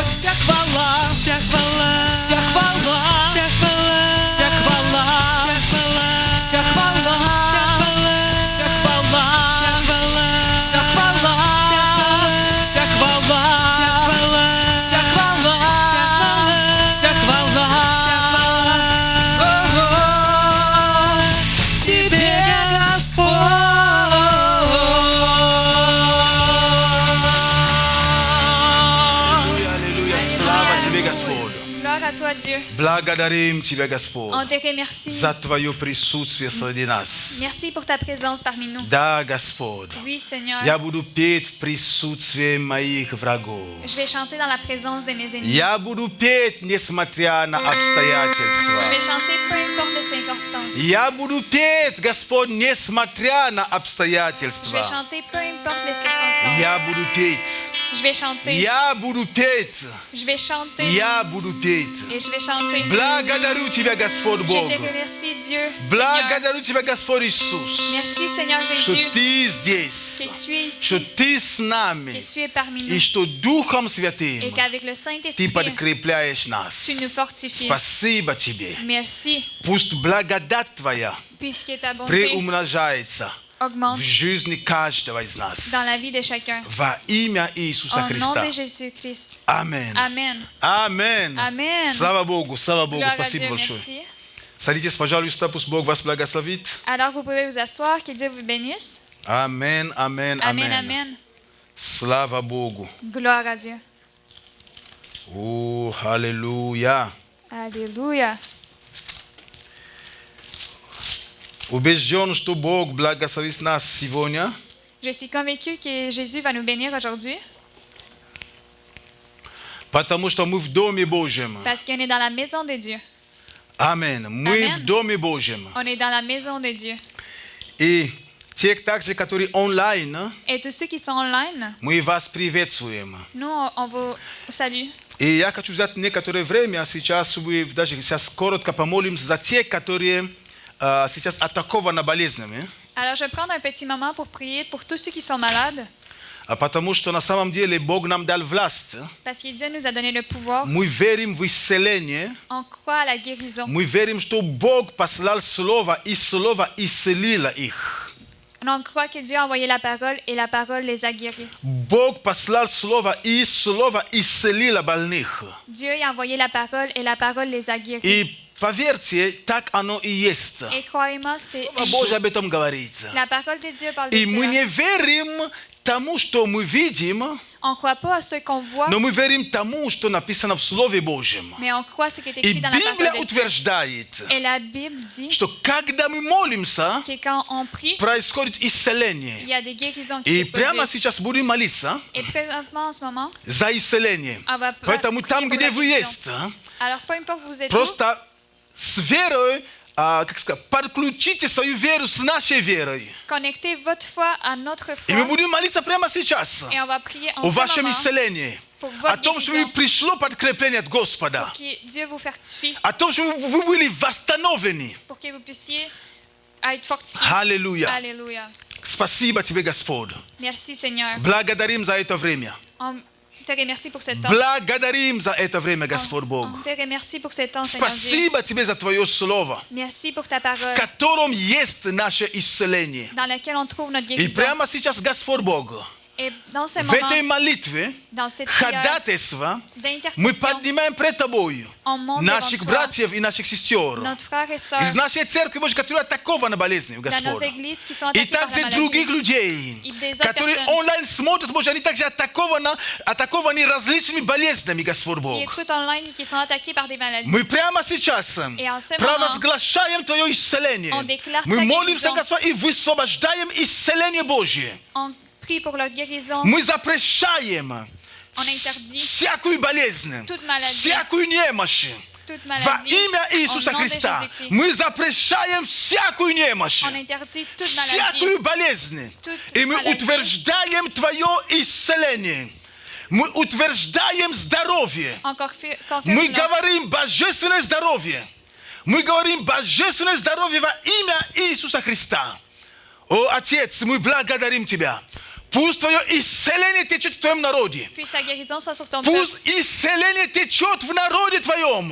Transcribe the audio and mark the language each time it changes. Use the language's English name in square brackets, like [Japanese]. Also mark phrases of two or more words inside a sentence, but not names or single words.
[Russian] Вся хвала, вся хвала, вся хвала, вся хвала, вся хвала, вся хвала, вся хвала, вся хвала, вся хвала, вся хвала, вся хвала Тебе, Аллилуйя. Слава Тебе, Господь. [French] Gloire à toi, Dieu. [Russian] Благодарим Тебя, Господь, [French] On te remercie. [Russian] за Твое присутствие среди нас. [French] Merci pour ta présence parmi nous. [Russian] Да, Господь, [French] Oui, Seigneur. [Russian] я буду петь в присутствии моих врагов. [French] Je vais chanter dans la présence de mes ennemis. [Russian] Я буду петь, несмотря на [French] Je vais [Russian] обстоятельства. [French] chanter peu importe les circonstances. [Russian] Я буду петь, Господь, несмотря на [French] Je vais [Russian] обстоятельства. [French] chanter peu importe les circonstances. [Russian] Я буду петь. [French] Je vais chanter. [Russian] Я буду петь. [French] Je vais chanter. [Russian] Я буду петь. [French] Et je vais chanter. [Russian] Благодарю Тебя, Господь [French] Je [Russian] Бог. [French] te remercie, Dieu. Seigneur. [Russian] Благодарю Тебя, Господь Иисус, [French] Merci, Seigneur [Russian] что [French] Jésus, [Russian] Ты здесь, [French] que tu es [Russian] что [French] ici, [Russian] Ты с [French] que [Russian] нами, [French] tu es parmi [Russian] и [French] nous, [Russian] что Духом [French] et [Russian] Святым [French] qu'avec le [Russian] Ты [French] Saint-Esprit, [Russian] подкрепляешь нас. [French] tu nous fortifies. [Russian] Спасибо Тебе. [French] Merci, [Russian] Пусть благодать Твоя [French] puisque ta bonté [Russian] приумножается [French] augmente [Russian] в жизни каждого из нас. [French] dans la vie de chacun. [Russian] Во имя Иисуса [French] Au nom [Russian] Христа. [French] de Jésus-Christ. [Russian] Аминь. [French] Amen. [Russian] Аминь. [French] Amen. [Russian] Слава Богу, слава Богу. [French] Gloire à [Russian] Спасибо [French] Dieu, [Russian] большое. [French] merci. [Russian] Садитесь, пожалуйста, пусть Бог вас благословит. [French] Alors vous pouvez vous asseoir, que Dieu vous bénisse. [Russian] Аминь, аминь, [French] Amen, [Russian] аминь. [French] amen. [Russian] Слава Богу. [French] Gloire à Dieu. [Russian] О, аллилуйя. [French] Alléluia. [Russian] Убежден, что Бог благословит нас сегодня, [French] Je suis convaincue que Jésus va nous bénir aujourd'hui [Russian] потому что мы в Доме Божьем. [French] parce qu'on est dans la maison de Dieu. [Russian] Аминь. Мы [French] Amen. [Russian] в Доме Божьем. [French] On est dans la maison de Dieu. [Russian] И те также, которые онлайн, [French] Et tous ceux qui sont online, [Russian] мы вас приветствуем. [French] nous, on vous salue. [Russian] И я хочу взять некоторое время сейчас, чтобы даже сейчас коротко помолимся за тех, которые сейчас атакованы болезнями. [French] Alors, je vais prendre un petit moment pour prier pour tous ceux qui sont malades, [Russian] Потому что на самом деле Бог нам дал власть. [French] parce que Dieu nous a donné le pouvoir. [Russian] Мы верим в исцеление. [French] On croit à la guérison. [Russian] Мы верим, что Бог послал Слово, и Слово исцелило их. [French] On croit que Dieu a envoyé la parole et la parole les a guéris. [Russian] Бог послал Слово, и Слово исцелило больных. [French] Dieu a envoyé la parole et la parole les a guéris. [Russian] И поверьте, так оно и есть. [French] Et croyez-moi, c'est [Russian] Слово Божье об этом говорит. [French] la parole de Dieu parle de [Russian] И мы [French] cela. [Russian] не верим тому, что мы видим, [French] On ne croit pas à ce qu'on voit, [Russian] но мы верим тому, что написано в Слове Божьем. [French] mais on croit ce qui est [Russian] И [French] écrit dans la [Russian] Библия [French] parole de Dieu. [Russian] утверждает, [French] Et la Bible dit [Russian] что когда мы молимся, [French] que quand on prie, [Russian] происходит [French] il [Russian] исцеление. [French] y a des guérisons qui [Russian] И [French] se [Russian] прямо [French] produisent. [Russian] сейчас будем молиться [French] Et présentement, en ce moment, [Russian] за исцеление. [French] on va [Russian] Поэтому [French] prier [Russian] там, [French] pour [Russian] где [French] la [Russian] вы [French] guérison. [Russian] есть, [French] Alors, peu importe où vous êtes, [Russian] просто с верой, как сказать, подключите свою веру с нашей верой. [French] connectez votre foi à notre [Russian] И мы [French] foi [Russian] будем молиться прямо сейчас [French] et on va prier en [Russian] о [French] ce [Russian] вашем [French] moment [Russian] исцелении. [French] pour [Russian] О [French] votre [Russian] том, что [French] guérison, [Russian] пришло подкрепление от Господа. [French] que Dieu vous fortifie, [Russian] О том, что вы были восстановлены. [French] pour que vous puissiez être fortifiés. [Russian] Аллилуйя. [French] Alléluia. [Russian] Спасибо тебе, Господь. [French] Merci Seigneur. [Russian] Благодарим за это время. [French] On te remercie pour ce temps. [Russian] Благодарим за это время, Господь Бог. [French] On te remercie pour ce temps, Seigneur Dieu. [Russian] Спасибо тебе за Твое Слово, [French] Merci pour ta parole, [Russian] в котором есть наше исцеление. [French] dans laquelle on trouve notre [Russian] И [French] guérison. [Russian] прямо сейчас, Господь Бог, [French] Et dans ce [Russian] в этой [French] moment, [Russian] молитве [French] dans cette prière [Russian] ходатайство мы [French] d'intercession, [Russian] поднимаем пред Тобой [French] on monte devant [Russian] наших [French] toi, [Russian] братьев и наших сестер [French] notre frère et sœur, [Russian] из нашей церкви, Боже, которые атакованы болезнью, [French] dans nos [Russian] Господь. [French] églises qui sont [Russian] И [French] attaquées par [Russian] также [French] la [Russian] других [French] maladie. [Russian] людей, [French] И des autres [Russian] которые [French] personnes [Russian] онлайн смотрят, Боже, они также атакованы различными болезнями, Господь [French] qui [Russian] Бог. [French] écoutent online et qui sont attaqués par des maladies. [Russian] Мы прямо сейчас [French] Et en ce [Russian] провозглашаем Твое исцеление. [French] on déclare [Russian] Мы [French] ta [Russian] молимся, [French] guérison. [Russian] Господь, и высвобождаем исцеление Божье. [French] On prie pour leur guérison. [Russian] Мы запрещаем [French] On interdit [Russian] всякую болезнь, [French] toute maladie, [Russian] всякую немощь. [French] toute [Russian] Во [French] maladie. [Russian] имя [French] Au [Russian] Иисуса [French] nom de [Russian] Христа [French] Jésus-Christ. [Russian] мы запрещаем всякую немощь, [French] On interdit toute maladie. [Russian] всякую болезнь. [French] Toute [Russian] И мы [French] maladie. [Russian] утверждаем Твое исцеление. Мы утверждаем здоровье. [French] On [Russian] Мы [French] confirme leur [Russian] говорим божественное здоровье. Мы говорим божественное здоровье во имя Иисуса Христа. О, Отец, мы благодарим Тебя. Пусть Твое исцеление течет в Твоем народе. [French] Puisse ta guérison soit sur ton peuple. [Russian] Пусть исцеление течет в народе Твоем.